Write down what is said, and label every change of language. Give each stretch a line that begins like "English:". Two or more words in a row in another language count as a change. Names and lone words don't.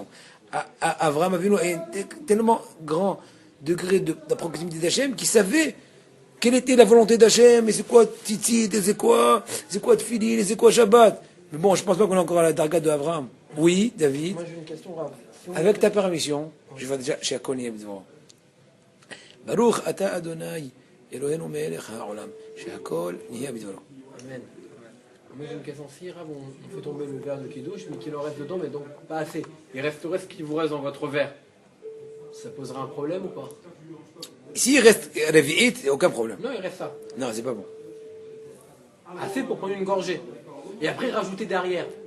French: Avraham Avinu a un tellement grand degré de proximité d'Hachem qu'il savait quelle était la volonté d'Hachem, et c'est quoi Tzitzit, et c'est quoi Tfilin, et c'est quoi Shabbat. Mais bon, je pense pas qu'on est encore à la darga de Avraham. Oui, David. Moi j'ai une question, Rav. Avec ta permission, je vais déjà chez Akoni devant.
Hebrew: ברוך אתה אדוני, אלוהינו מלך העולם, שהכל נהיה בדברו.
French: Amen. Moi j'ai une question. Si Rav, on fait tomber le verre de Kiddush, mais qu'il en reste dedans, mais donc pas assez. Il resterait ce qui vous reste dans votre verre. Ça posera un problème ou pas? S'il reste Revi'it, il n'y a aucun problème. Non, il reste ça. Non, c'est pas bon. Assez pour prendre une gorgée. Et après rajouter derrière.